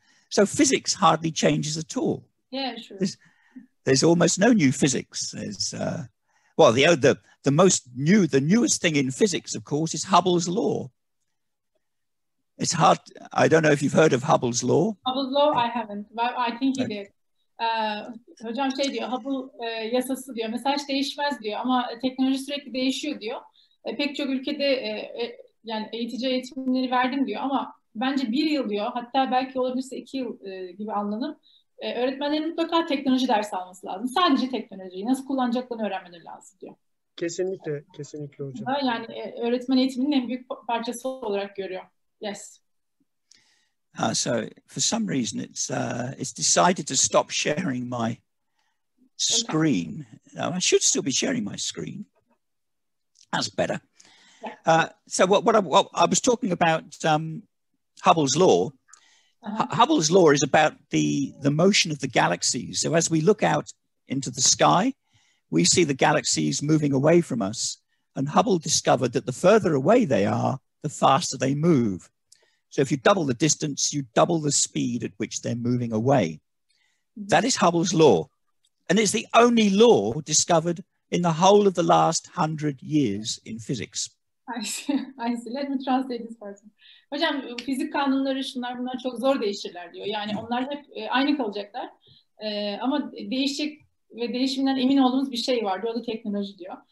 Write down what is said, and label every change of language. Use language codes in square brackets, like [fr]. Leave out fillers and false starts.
[en] So physics hardly changes at all. Yeah, sure. There's almost no new physics. There's, well, the newest thing in physics, of course, is Hubble's law. It's hard. I don't know if you've heard of Hubble's law. Hubble's law, I haven't. But I think he did. [tr] Hocam şey diyor, Hubble yasası diyor. Mesela hiç değişmez diyor ama teknoloji sürekli değişiyor diyor. Pek çok ülkede yani eğitici eğitimleri verdim diyor ama bence 1 yıl diyor, hatta belki olabilirse 2 yıl gibi anladım. Öğretmenlerin mutlaka teknoloji dersi alması lazım. Sadece teknolojiyi nasıl kullanacaklarını öğrenmeleri lazım diyor. Kesinlikle, kesinlikle hocam. Yani öğretmen eğitiminin en büyük parçası olarak görüyor. [en] Yes. So for some reason it's decided to stop sharing my screen. I should still be sharing my screen. That's better. So what I was talking about Hubble's law. Hubble's law is about the motion of the galaxies. So as we look out into the sky, we see the galaxies moving away from us. And Hubble discovered that the further away they are, the faster they move. So if you double the distance, you double the speed at which they're moving away. That is Hubble's law. And it's the only law discovered in the whole of the last 100 years in physics. I see. Let me translate this part. [tr] Hocam fizik kanunları şunlar bunlar çok zor değişirler diyor. Yani onlar hep aynı kalacaklar. Ama değişecek ve değişiminden emin olduğumuz bir şey var. O da teknoloji diyor.